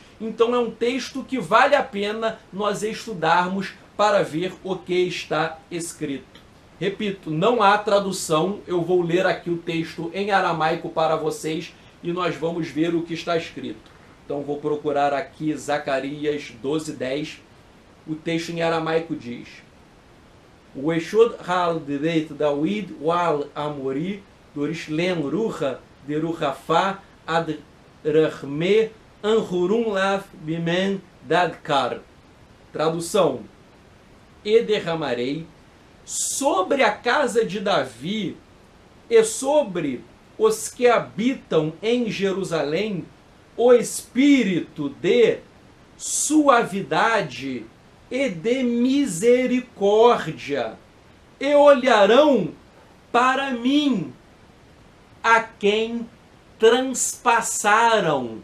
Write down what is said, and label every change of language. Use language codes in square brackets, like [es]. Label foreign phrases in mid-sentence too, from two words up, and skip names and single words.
[pt] Então é um texto que vale a pena nós estudarmos para ver o que está escrito. Repito, não há tradução, eu vou ler aqui o texto em aramaico para vocês e nós vamos ver o que está escrito. Então vou procurar aqui Zacarias 12:10. O texto em aramaico diz: [arc] O Eshod hal deit David wal Amori dorishlem rucha deruchafá ad rachme anhurum lav bimen dadkar. [pt] Tradução: E derramarei sobre a casa de Davi e sobre os que habitam em Jerusalém o espírito de suavidade e de misericórdia, e olharão para mim a quem transpassaram.